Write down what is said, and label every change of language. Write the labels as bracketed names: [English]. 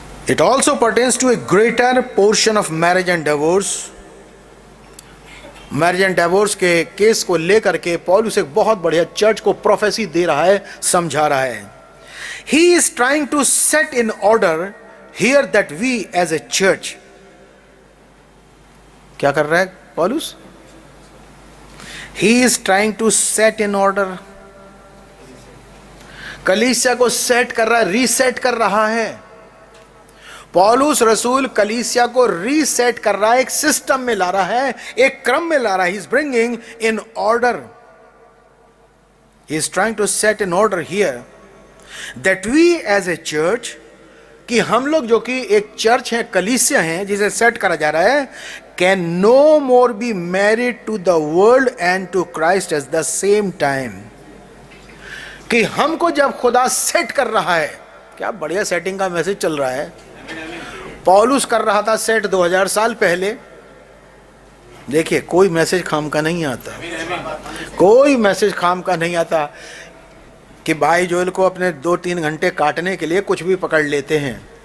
[English] It also pertains to a greater portion of marriage and divorce. [Hindi] Marriage and divorce के case को लेकर के पौलुस एक बहुत बढ़िया चर्च को प्रोफेसी दे रहा है, समझा रहा है। [English] He is trying to set in order here that we as a church, [Hindi] क्या कर रहा है पौलुस? [English] He is trying to set in order, [Hindi] कलीसिया को सेट कर रहा है, रीसेट कर रहा है। पौलुस रसूल कलीसिया को रीसेट कर रहा है, एक सिस्टम में ला रहा है, एक क्रम में ला रहा है। [English] He is bringing in order. He is trying to set in order here that we as a church, [Hindi] कि हम लोग जो कि एक चर्च है, कलीसिया है, जिसे सेट करा जा रहा है, [English] can no more be married to the world and to Christ at the same time। [Hindi] कि हमको जब खुदा सेट कर रहा है, क्या बढ़िया सेटिंग का मैसेज चल रहा है। पौलुस कर रहा था सेट 2000 साल पहले, देखिए, कोई मैसेज खाम का नहीं आता, कोई मैसेज खाम का नहीं आता कि भाई जोएल को अपने 2-3 घंटे काटने के लिए कुछ भी पकड़ लेते हैं।